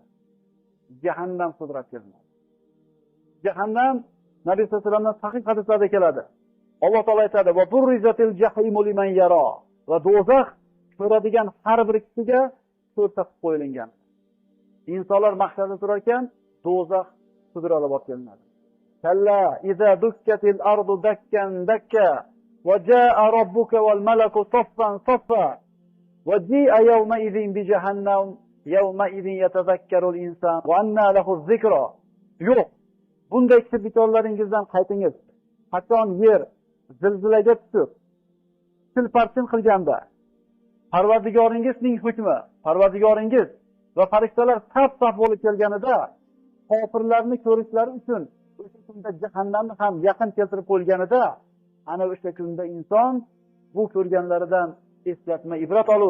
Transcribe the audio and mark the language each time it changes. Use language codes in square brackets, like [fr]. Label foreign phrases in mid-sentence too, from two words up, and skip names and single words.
[uz] Jahannam sudrab keladi. Jahannam Nabiy sollallohu alayhi vasallamdan sahih hadislarda keladi. Alloh taolo aytadi: [ar] "وبرزت الجحيم لمن يرى." [uz] Va do'zax ko'radigan har bir kishiga ko'rsatib qo'yilgan. Insonlar mahsharda turar ekan, do'zax sudralib o'tganadi. [ar] كلا إذا دكت الأرض دكا دكا وجاء ربك والملك صفا صفا وجيء يومئذ بجهنم يومئذ يتذكر الإنسان وأنى له الذكرى. [uz] Yo'q. Bunday kishi bitorlaringizdan qaytingiz. Qachon yer zilzilaga tushib, silparchin qilganda, Parvardigoringizning hukmi, Parvardigoringiz va farishtalar saf-saf bo'lib kelganida, kofirlarni ko'rishlari uchun o'sha kunda jahannamni ham yaqin keltirib qo'yganida, ana o'sha kunda inson bu ko'rganlaridan eslatma ibrat olur.